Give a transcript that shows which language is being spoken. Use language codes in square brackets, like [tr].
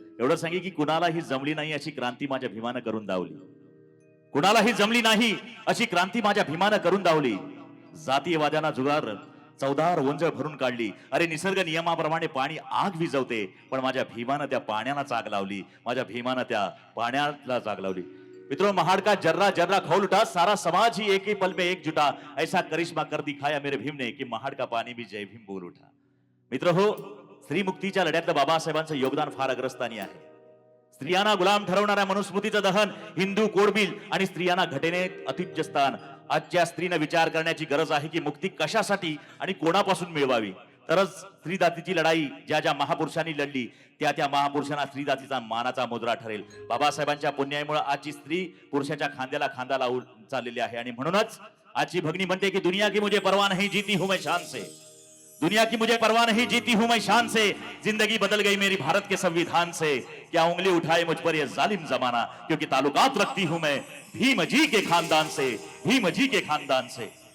[mr] एवढं सांगे की कुणालाही जमली नाही अशी क्रांती माझ्या भीमानं करून दावली. कुणालाही जमली नाही अशी क्रांती माझ्या भीमानं करून दावली. जातीयवाद्यांना जुगार चौदार ओंजळ भरून काढली. अरे निसर्ग नियमाप्रमाणे पाणी आग विझवते, पण माझ्या भीमानं त्या पाण्याला आग लावली. माझ्या भीमानं त्या पाण्याला आग लावली. [hi] मित्रों, महाड़ का जर्रा जर्रा खोल उठा, सारा समाज ही एक ही पल में एकजुटा. ऐसा करिश्मा कर दिखाया मेरे भीम ने कि महाड़ का पानी भी जय भीम बोल उठा. [mr] मित्र हो, स्त्री मुक्तीच्या लढ्यातलं बाबासाहेबांचं योगदान फार अग्रस्थानी आहे. स्त्रियांना गुलाम ठरवणाऱ्या मनुस्मृतीचं दहन, हिंदू कोड बिल आणि स्त्रियांना घटनेत अतिज्य स्थान. आजच्या स्त्रीनं विचार करण्याची गरज आहे की मुक्ती कशासाठी आणि कोणापासून मिळवावी. तरच स्त्री जातीची लढाई ज्या ज्या महापुरुषांनी लढली त्या महापुरुषांना स्त्री जातीचा मानाचा मुद्रा ठरेल. बाबासाहेबांच्या पुण्यामुळे आजची स्त्री पुरुषाच्या खांद्याला खांदा लावून चाललेली आहे. आणि म्हणूनच आजची भगिनी म्हणते की [hi] दुनिया की मुझे परवाह नहीं, जीती हूं मैं शान से. दुनिया की मुझे परवाह नहीं, जीती हूं मैं शान से. जिंदगी बदल गई मेरी भारत के संविधान से. क्या उंगली उठाए मुझ पर ये जालिम जमाना, क्योंकि ताल्लुकात रखती हूं मैं भीम जी के खानदान से, भीम जी के खानदान से.